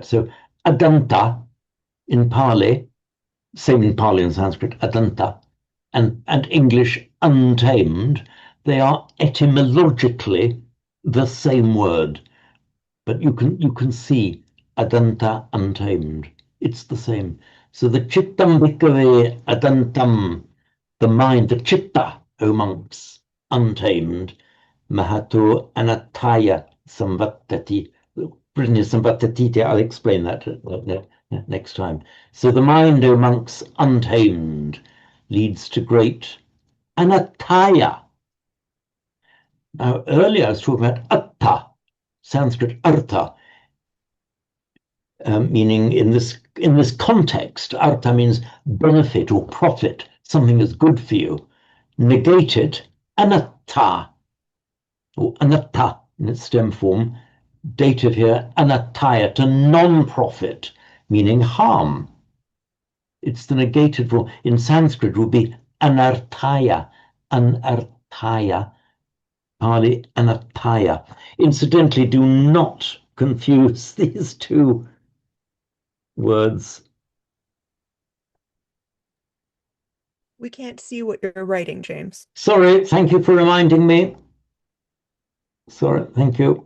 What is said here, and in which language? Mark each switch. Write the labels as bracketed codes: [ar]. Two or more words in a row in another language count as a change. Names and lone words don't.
[en] So adanta in Pali, same in Pali and Sanskrit, adanta, and English untamed, they are etymologically the same word. But you can see adanta, untamed. It's the same. So the [pi] chittam bhikkhave adantam, [en] the mind, the chitta, O monks, untamed, [pi] mahato anataya samvattati. Brittany samvattatiti, [en] I'll explain that next time. So the mind, O monks, untamed, leads to great anataya. Now, earlier I was talking about atta, Sanskrit artha, meaning in this context, artha means benefit or profit, something is good for you. Negate it, anatta, or anatta in its stem form, dative here, anataya, to non-profit, meaning harm. It's the negated form. In Sanskrit would be anartaya, anartaya, Pali anataya. Incidentally, do not confuse these two words. We can't see what you're writing, James. Sorry, thank you for reminding me. Sorry, thank you.